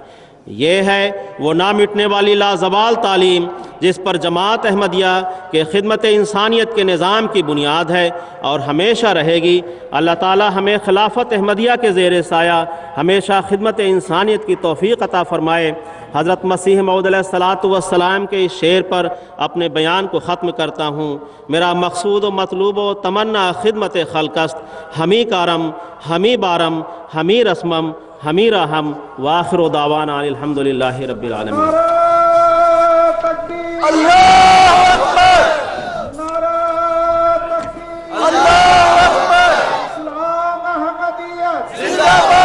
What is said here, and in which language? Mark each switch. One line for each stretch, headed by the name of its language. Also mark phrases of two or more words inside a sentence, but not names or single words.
Urdu: یہ ہے وہ نہ مٹنے والی لازوال تعلیم جس پر جماعت احمدیہ کے خدمت انسانیت کے نظام کی بنیاد ہے اور ہمیشہ رہے گی۔ اللہ تعالی ہمیں خلافت احمدیہ کے زیر سایہ ہمیشہ خدمت انسانیت کی توفیق عطا فرمائے۔ حضرت مسیح موعود
Arabic: علیہ السلام
Urdu: کے اس شعر پر اپنے بیان کو ختم کرتا ہوں۔
Persian: میرا مقصود و مطلوب و تمنا خدمت خلق است، ہمی کارم ہمی بارم ہمی رسمم ہمی رحم،
Arabic: وآخر دعوانا الحمدللہ رب العالمین۔
Urdu: نعرہ تکبیر،
Arabic: اللہ اکبر،
Urdu: نعرہ تکبیر،
Arabic: اللہ اکبر،
Urdu: اسلام احمدیت زندہ